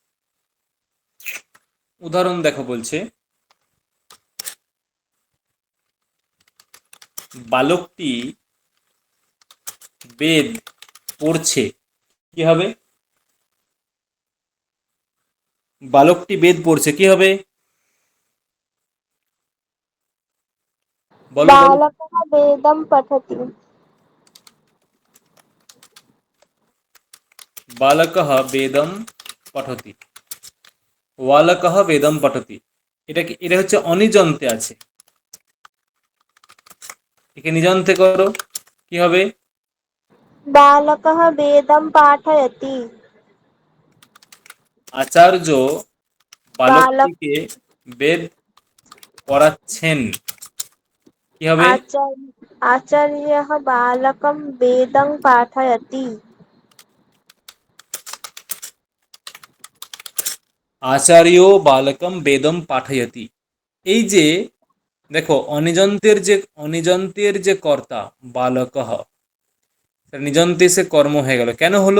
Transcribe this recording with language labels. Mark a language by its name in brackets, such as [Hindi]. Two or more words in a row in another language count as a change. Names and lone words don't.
[Bangla] উদাহরণ দেখো, বলছে বালকটি বেদ পড়ছে, কি হবে? বালকটি বেদ পড়ছে, কি হবে? বলো বলো। [Sanskrit] बालकः वेदं पठति। বালকः বেদম পঠতি, ওয়ালকः বেদম পঠতি। [Bangla] এটা কি, এটা হচ্ছে অনিজন্তে আছে, একে নিজন্তে করো, কি হবে? [Sanskrit] बालकः वेदं पाठयति। [Bangla] আচার্য बालक বালকটিকে বেদ পড়াচ্ছেন, কি হবে? [Sanskrit] आचार्यः बालकं वेदं पाठयति। আচার্য বালকম বেদম পাঠয়তি। [Bangla] এই যে দেখো, অনিজন্তের যে কর্তা বালকঃ, নিজন্তে সে কর্ম হয়ে গেল, কেন হলো?